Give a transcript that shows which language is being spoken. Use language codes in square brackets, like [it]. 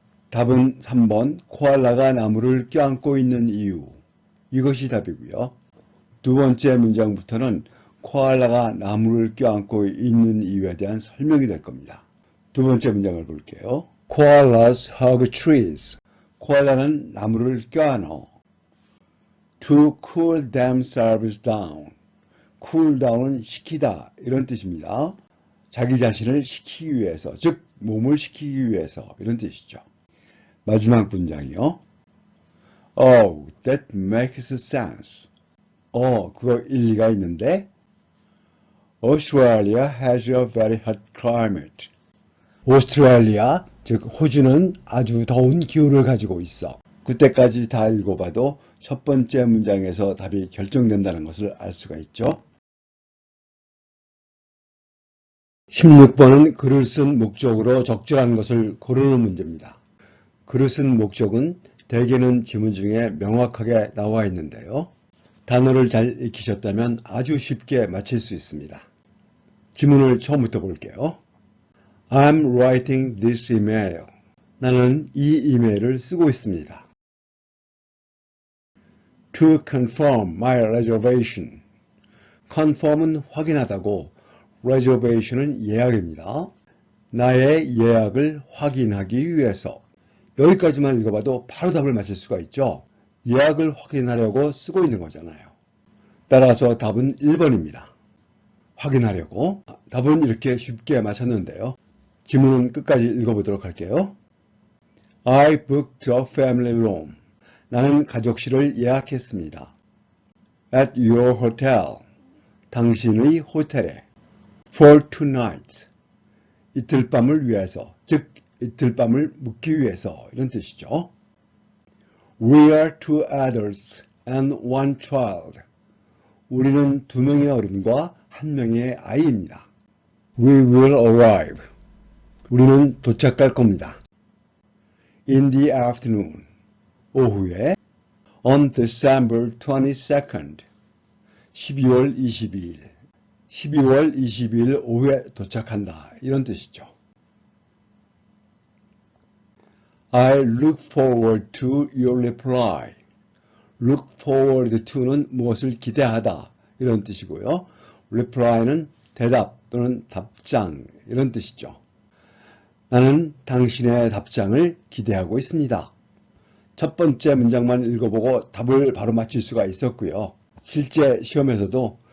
[ko] 답은 3번 코알라가 나무를 껴안고 있는 이유. 이것이 답이고요. 두 번째 문장부터는 코알라가 나무를 껴안고 있는 이유에 대한 설명이 될 겁니다. 두 번째 문장을 볼게요. [en] Koalas hug trees. [ko] 코알라는 나무를 껴안어. [en] To cool themselves down. [ko] cool down은 식히다 이런 뜻입니다. 자기 자신을 식히기 위해서, 즉 몸을 식히기 위해서 이런 뜻이죠. 마지막 문장이요. [en] Oh, that makes sense. [ko] 그거 일리가 있는데 [en] Australia has a very hot climate. [ko] 오스트레일리아, 즉 호주는 아주 더운 기후를 가지고 있어. 그때까지 다 읽어봐도 첫 번째 문장에서 답이 결정된다는 것을 알 수가 있죠. 16번은 글을 쓴 목적으로 적절한 것을 고르는 문제입니다. 글을 쓴 목적은 대개는 지문 중에 명확하게 나와 있는데요. 단어를 잘 익히셨다면 아주 쉽게 맞힐 수 있습니다. 지문을 처음부터 볼게요. [en] I'm writing this email. [ko] 나는 이 이메일을 쓰고 있습니다. [en] To confirm my reservation. [ko] confirm은 확인하다고, reservation은 예약입니다. 나의 예약을 확인하기 위해서. 여기까지만 읽어봐도 바로 답을 맞힐 수가 있죠. 예약을 확인하려고 쓰고 있는 거잖아요. 따라서 답은 1번입니다. 확인하려고. 답은 이렇게 쉽게 맞췄는데요. 지문은 끝까지 읽어보도록 할게요. [en] I booked a family room. [ko] 나는 가족실을 예약했습니다. [en] At your hotel. [ko] 당신의 호텔에. [en] For two nights. [ko] 이틀 밤을 위해서, 즉 이틀 밤을 묵기 위해서 이런 뜻이죠. [en] We are two adults and one child. [ko] 우리는 두 명의 어른과 한 명의 아이입니다. [en] We will arrive. [ko] 우리는 도착할 겁니다. [en] In the afternoon. [ko] 오후에. [en] On December 22nd. [ko] 12월 22일. 12월 22일 오후에 도착한다. 이런 뜻이죠. [en] I look forward to your reply. [ko] look forward to는 무엇을 기대하다 이런 뜻이고요. reply는 대답 또는 답장 이런 뜻이죠. 나는 당신의 답장을 기대하고 있습니다. 첫 번째 문장만 읽어보고 답을 바로 맞출 수가 있었고요. 실제 시험에서도